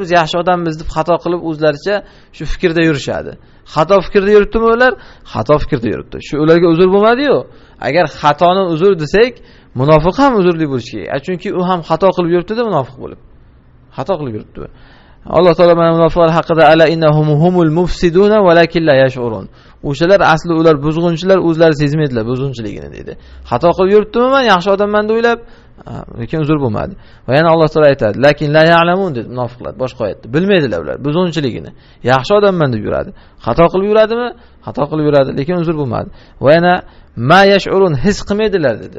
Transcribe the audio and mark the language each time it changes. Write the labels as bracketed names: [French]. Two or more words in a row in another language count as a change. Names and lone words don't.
[Uzbek] Biz yaxshi odammiz deb xato qilib o'zlaricha shu fikrda yurishadi. Xato fikrda yuribdimi ular? Xato fikrda yuribdi. Shu ularga uzr bo'lmadi-yu. Agar xatoni uzr desak, munofiq ham uzrli bo'lishi kerak. Chunki u ham xato qilib yuribdi-da munofiq bo'lib. Xato qilib yuribdi. Alloh taolo mana munofiqlar haqida [Arabic] ala innahum humul mufsiduna walakin la yash'urun. [Uzbek] O'shalar asli ular buzg'unchilar, o'zlari sezmaydilar buzg'unchiligini dedi. Xato qilib yuribdimi men yaxshi odamman deb o'ylab, lekin uzr bo'lmadi. Va yana Alloh taolo aytadi, [Arabic] lakin la ya'lamun [Uzbek] dedi munofiqlar boshqa oyatda. Bilmaydilar ular buzg'unchiligini. Yaxshi odamman deb yuradi. Xato qilib yuradimi? Xato qilib yuradi, lekin uzr bo'lmadi. Va yana [Arabic] ma yash'urun [Uzbek] his qilmaydilar dedi.